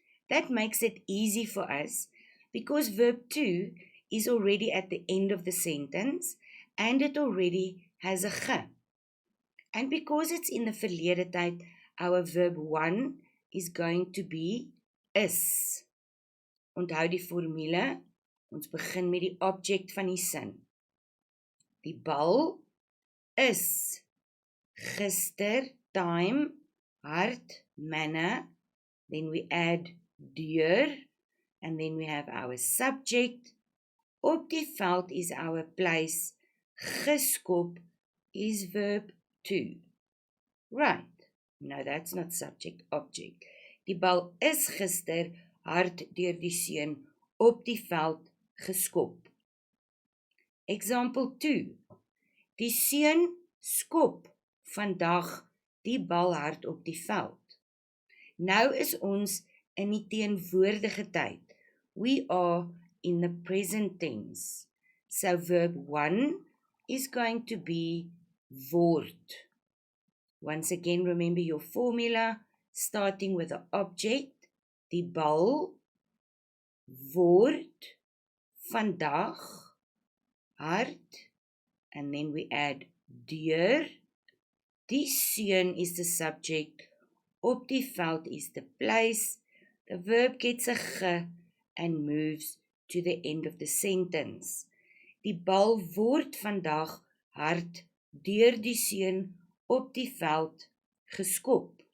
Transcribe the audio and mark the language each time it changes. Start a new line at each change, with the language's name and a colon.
English: That makes it easy for us because verb 2 is already at the end of the sentence and it already has a ge. And because it's in the
Afrikaans: verlede tyd,
English: our verb 1 is going to be is.
Afrikaans: Onthou die formule. Ons begin met die object van die sin. Die bal is gister, time, hard, manner.
English: Then we add deur, and then we have our subject.
Afrikaans: Op die veld is
English: our place.
Afrikaans: Geskop is
English: verb 2. Right. No, that's not subject, object.
Afrikaans: Die bal is gister hard deur die seun op die veld geskop. Example 2. Die seun skop vandag die bal hard op die veld. Nou is ons in die teenwoordige tyd.
English: We are in the present tense. So verb 1 is going to be word. Once again, remember your formula, starting with the object,
Afrikaans: die bal, word, vandag, hard,
English: and then we add deur.
Afrikaans: Die seun is
English: the subject,
Afrikaans: op die veld is
English: the place. The verb gets a ge and moves to the end of the sentence.
Afrikaans: Die bal word vandag hard deur die seun op die veld geskop.